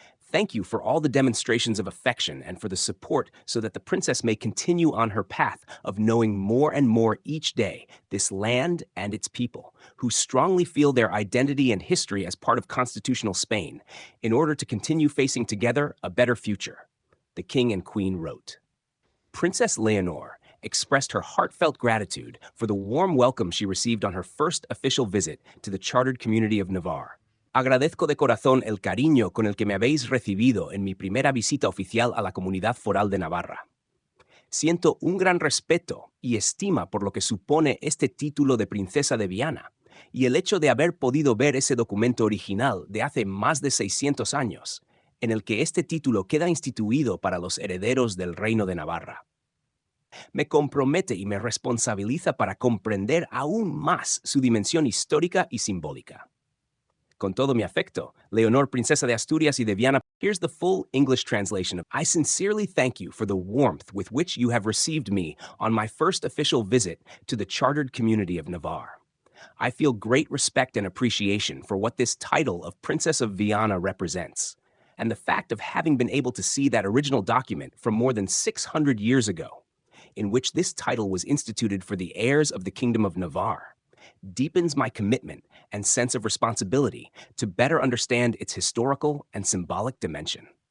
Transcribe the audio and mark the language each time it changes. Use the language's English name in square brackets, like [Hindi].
[English] Thank you for all the demonstrations of affection and for the support so that the princess may continue on her path of knowing more and more each day this land and its people, who strongly feel their identity and history as part of constitutional Spain, in order to continue facing together a better future. The King and Queen wrote. Princess Leonor expressed her heartfelt gratitude for the warm welcome she received on her first official visit to the chartered community of Navarre. [Spanish] Agradezco de corazón el cariño con el que me habéis recibido en mi primera visita oficial a la comunidad foral de Navarra. Siento un gran respeto y estima por lo que supone este título de Princesa de Viana y el hecho de haber podido ver ese documento original de hace más de 600 años, en el que este título queda instituido para los herederos del Reino de Navarra. Me compromete y me responsabiliza para comprender aún más su dimensión histórica y simbólica. Con todo mi afecto, Leonor, Princesa de Asturias y de Viana. [English] Here's the full English translation of I sincerely thank you for the warmth with which you have received me on my first official visit to the chartered community of Navarre. I feel great respect and appreciation for what this title of Princess of Viana represents, and the fact of having been able to see that original document from more than 600 years ago, in which this title was instituted for the heirs of the Kingdom of Navarre, deepens my commitment and sense of responsibility to better understand its historical and symbolic dimension.